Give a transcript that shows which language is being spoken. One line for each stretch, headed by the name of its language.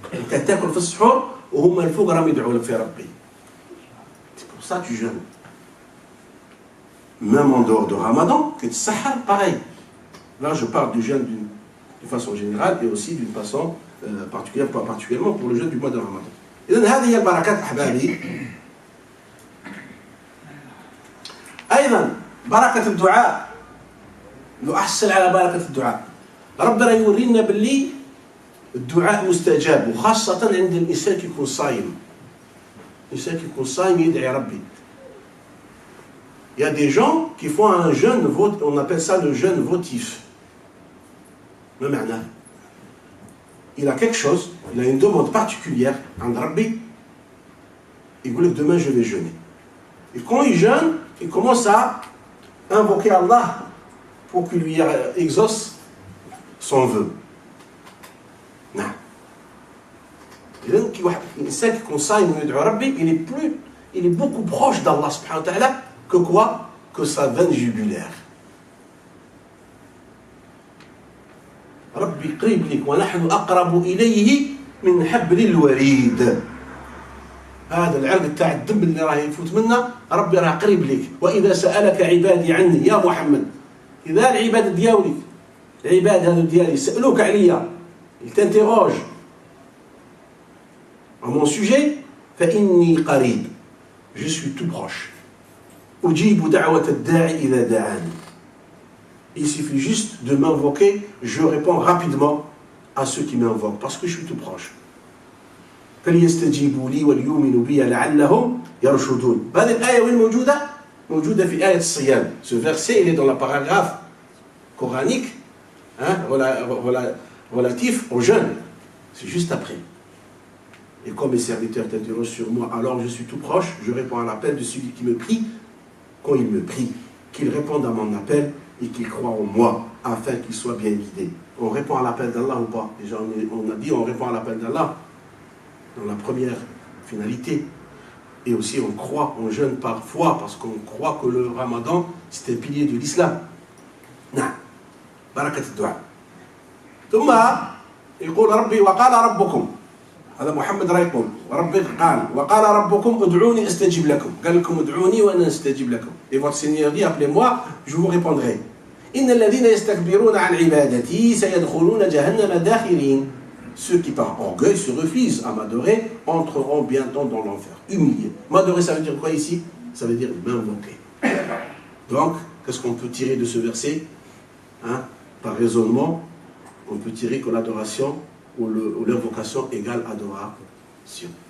French: C'est pour ça que tu jeûnes. Même en dehors de Ramadan, que tu sahar, pareil. Là, je parle du jeûne d'une façon générale et aussi d'une façon particulière, pas particulièrement pour le jeûne du mois de Ramadan.
Arabic: إذن هذه هي البركات أحبابي. أيضا بركة الدعاء. نحصل على بركة الدعاء. ربنا يورينا باللي الدعاء مستجاب وخاصة عند الإنسان كي يكون صايم. الإنسان كي يكون صايم يدعي ربي.
French: Il y a des gens qui font un jeûne, on appelle ça le jeûne votif.
Arabic: ما معناه؟
French: Il a quelque chose, il a une demande particulière
Arabic: عند ربي.
French: Il dit demain je vais jeûner. Et quand il jeûne, il commence à invoquer Allah pour qu'il lui exauce son vœu.
Arabic: نعم. إذن كي واحد الإنسان كيكون صايم ويدعو ربي,
French: il est beaucoup proche d'Allah subhanahu wa ta'ala que quoi? Que sa veine jugulaire.
Arabic: ربي قريب لك ونحن أقرب إليه من حبل الوريد. هذا العرق تاع الدم اللي راه يفوت منا ربي راه قريب لك. وإذا سألك عبادي عني يا محمد, إذا العباد ديالك العباد هذو ديالي سألوك عليا,
French: ils t'interrogent à mon sujet,
Arabic: فإني قريب,
French: je suis tout proche.
Arabic: أجيب دعوة الداعي إذا دعاني.
French: Il suffit juste de m'invoquer, je réponds rapidement à ceux qui m'invoquent, parce que je suis tout proche.
Arabic: فليستجيبوا لي وليؤمنوا بي لعلهم يرشدون. هذه الآية وين موجودة؟ موجودة في آية الصيام.
French: Ce verset, il est dans la paragraphe coranique, hein, relatif au jeûne. C'est juste après. Et comme mes serviteurs t'interrogent sur moi, alors je suis tout proche, je réponds à l'appel de celui qui me prie, quand il me prie, qu'il réponde à mon appel et qu'il croit en moi, afin qu'il soit bien guidé. On répond à l'appel d'Allah ou pas? Déjà, on a dit on répond à l'appel d'Allah dans la première finalité. Et aussi on croit, on jeûne parfois parce qu'on croit que le Ramadan c'est un pilier de l'islam.
Arabic: نعم بركة الدعاء. ثم يقول ربي وقال ربكم, هذا محمد راه يقول وربي قال وقال ربكم ادعوني استجب لكم. قال لكم ادعوني وانا استجب لكم.
French: Et votre Seigneur dit appelez-moi, je vous répondrai.
Arabic: إن الذين يستكبرون عن عبادتي سيدخلون جهنم داخرين.
French: Ceux qui par orgueil se refusent à m'adorer entreront bientôt dans l'enfer, humiliés. M'adorer, ça veut dire quoi ici? Ça veut dire m'invoquer. Donc, qu'est-ce qu'on peut tirer de ce verset, hein? Par raisonnement, on peut tirer que l'adoration ou l'invocation égale adoration.